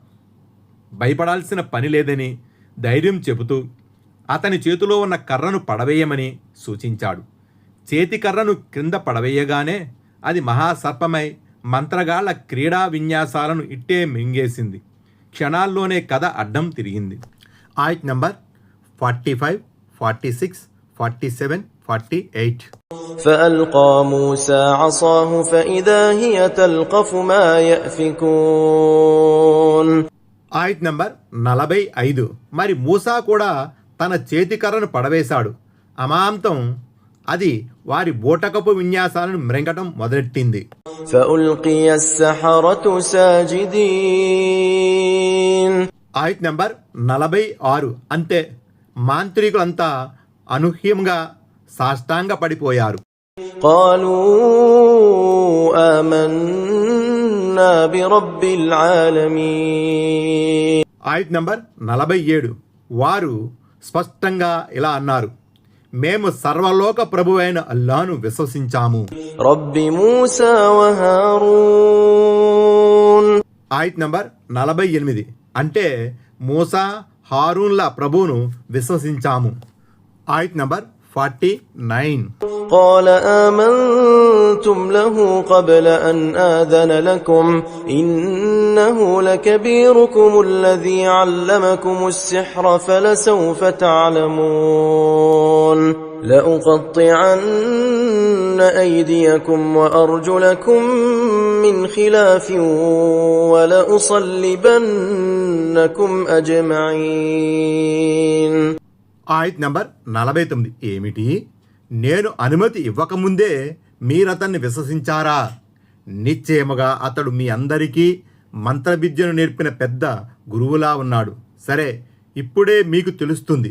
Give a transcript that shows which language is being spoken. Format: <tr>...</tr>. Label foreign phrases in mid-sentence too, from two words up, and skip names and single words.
<te>భయపడాల్సిన పని లేదని ధైర్యం చెబుతూ అతని చేతిలో ఉన్న కర్రను పడవేయమని సూచించాడు. చేతి కర్రను క్రింద పడవేయగానే అది మహాసర్పమై మంత్రగాళ్ల క్రీడా విన్యాసాలను ఇట్టే మింగేసింది. క్షణాల్లోనే కథ అడ్డం తిరిగింది. ఆయత్ నంబర్ 45, 46, 47, 48.</te> <ar>فألقى موسى عصاه فإذا هي تلقف ما يأفكون.</ar> <te>ఆయత్ నంబర్ 45. మరి మూసా కూడా తన చేతి కర్రను పడవేశాడు. అమాంతం అది వారి బోటకపు విన్యాసాలను మ్రెంగటం మొదలెట్టింది.</te> <ar>فألقي السحرة ساجدين.</ar> <te>ఆయత్ నంబర్ 46. అంతే, మాంత్రికులంతా అనూహ్యంగా సాష్టాంగ పడిపోయారు.</te> <ar>قالوا آمنا برب العالمين.</ar> <te>ఆయత్ నంబర్ 47. వారు స్పష్టంగా ఇలా అన్నారు, మేము సర్వలోక ప్రభువైన అల్లాహ్ను విశ్వసించాము.</te> <ar>رب موسى وهارون.</ar> <te>ఆయత్ నంబర్ 48. అంటే మూసా హారూన్ల ప్రభువును విశ్వసించాము. ఆయత్ నంబర్ 49.</te> <ar>قال آمنتم له قبل أن آذن لكم إنه لكبيركم الذي علمكم السحر فلسوف تعلمون لأقطعن أيديكم وأرجلكم من خلاف ولأصلبنكم أجمعين.</ar> <te>ఆయత్ నంబర్ 49. ఏమిటి? నేను అనుమతి ఇవ్వకముందే మీరతన్ని విశ్వసించారా? నిశ్చయముగా అతడు మీ అందరికీ మంత్రవిద్యను నేర్పిన పెద్ద గురువులా ఉన్నాడు. సరే, ఇప్పుడే మీకు తెలుస్తుంది.</te>